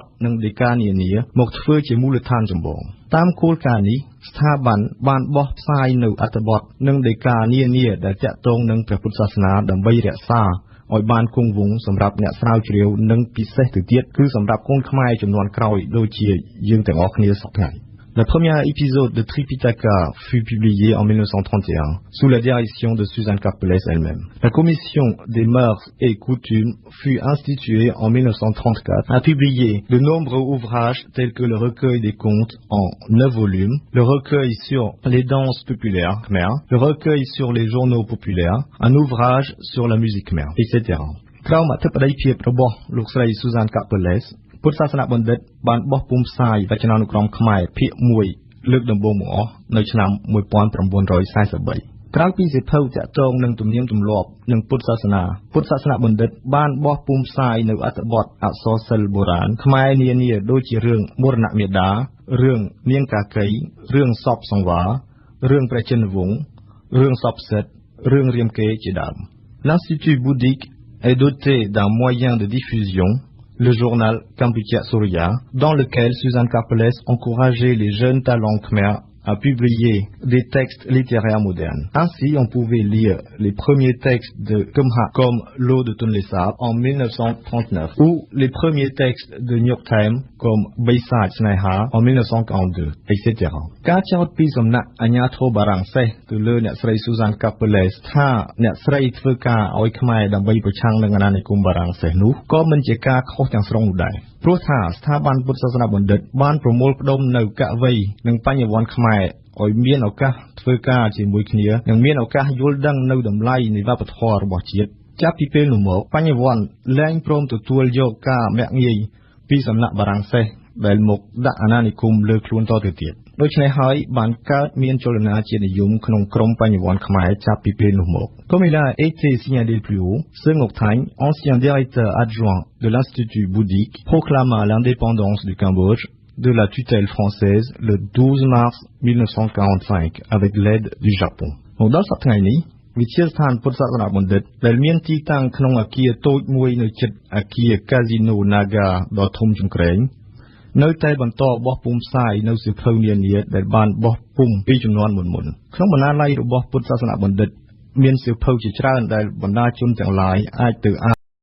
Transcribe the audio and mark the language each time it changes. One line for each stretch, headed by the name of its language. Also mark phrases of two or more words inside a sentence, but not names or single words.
Khmer: និងដីកានានាមកធ្វើជាមូលដ្ឋានចម្បងតាមគោលការណ៍នេះស្ថាប័នបានបោះផ្សាយនៅអត្ថបទនិងដីកានានាដែលទាក់ទងនឹងព្រះពុទ្ធសាសនាដើម្បីរក្សាឲ្យបានគង់វង្សសម្រាប់អ្នកស្រាវជ្រាវនិងពិសេសទៅទៀតគឺសម្រាប់កូនខ្មែរចំនួនក្រោយដូចជាយើងទាំងអស់គ្នាសពថ្ងៃ
French: Le premier épisode de Tripitaka fut publié en 1931 sous la direction de Suzanne Karpeles elle-même. La commission des mœurs et coutumes fut instituée en 1934, a publié de nombreux ouvrages tels que le recueil des contes en 9 volumes, le recueil sur les danses populaires khmer, le recueil sur les journaux populaires, un ouvrage sur la musique khmer, etc.
Khmer: ក្រោមអធិបតីភាពរបស់លោកស្រី Suzanne Karpeles ពុទ្ធសាសនបណ្ឌិតបានបោះពុម្ពផ្សាយវចនានុក្រមខ្មែរភាគ1លើកដំបូងបង្អស់នៅឆ្នាំ 1943ក្រោយពីសៀវភៅតាក់ទងនឹងទំនៀមទម្លាប់និងពុទ្ធសាសនបណ្ឌិតបានបោះពុម្ពផ្សាយនៅអត្ថប ទអក្សរសិល្ប៍បុរាណខ្មែរនានាដូចជារឿងមរណមេដារឿងនាងកាកីរឿងសពសង្វាររឿងព្រះចិនវង្សរឿងសពសិទ្ធរឿងរាមកេរ្តិ៍ជាដើម
French: L'Institut bouddhique est doté d'un moyen de diffusion le journal Kampuchea Surya, dans lequel Suzanne Karpeles encourageait les jeunes talents khmer à publier des textes littéraires modernes. Ainsi, on pouvait lire les premiers textes de Kemha comme L'eau de Tonle Sap en 1939 ou les premiers textes de Nyok Tham comme Baisat Sneha en 1942, etc.
Khmer: ការចោទពីសំណាក់អាជ្ញាធរបារាំងសេះទៅលើអ្នកស្រី Suzanne Karpeles ថាអ្នកស្រីធ្វើការឲ្យខ្មែរដើម្បីប្រឆាំងនឹងអាណានិគមបារាំងសេះនោះក៏មិនជាការខុសទាំងស្រុងនោះ ដែរព្រោះថាស្ថាប័នពុទ្ធសាសនាបណ្ឌិតបានប្រមូលផ្ដុំនៅកវីនិងបញ្ញវន្តខ្មែរឲ្យមានឱកាសធ្វើការជាមួយគ្នានិងមានឱកាស យល់ដឹងនៅតម្លៃនៃវប្បធម៌របស់ជាតិចាប់ពីពេលនោះមកបញ្ញវន្តលែងព្រមទទួលយកការមាក់ងាយពីសំណាក់បារាំងសេះដែលមកដាក់អាណានិគមលើខ្លួនតទៅទៀតដូច្នេះហើយបានកើតមានចលនាជាតិនិយមក្នុងក្រមបញ្ញវន្តខ្មែរចាប់ពីពេលនោះមក
French: Comme il a été signalé plus haut, Seng Ngok Thang, ancien directeur adjoint de l'Institut bouddhique, proclama l'indépendance du Cambodge de la tutelle française le 12 mars 1945 avec l'aide du Japon.
Khmer: មកដល់សប្តាហ៍នេះវិទ្យាស្ថានពុទ្ធសាសនាបណ្ឌិតដែលមានទីតាំងក្នុងអគារតូចមួយនៅជិតអគារ Casino Naga ដ៏ធំចង្ក្រាននៅតែបន្តបោះពុម្ពផ្សាយនៅសៀវភៅនានាដែលបានបោះពុម្ពពីជំនាន់មុនក្នុងបណ្ណាល័យរបស់ពុទ្ធសាសនាបណ្ឌិតមានសៀវភៅជាច្រើនដែលបណ្ដាជនទាំងឡាយអាចទៅ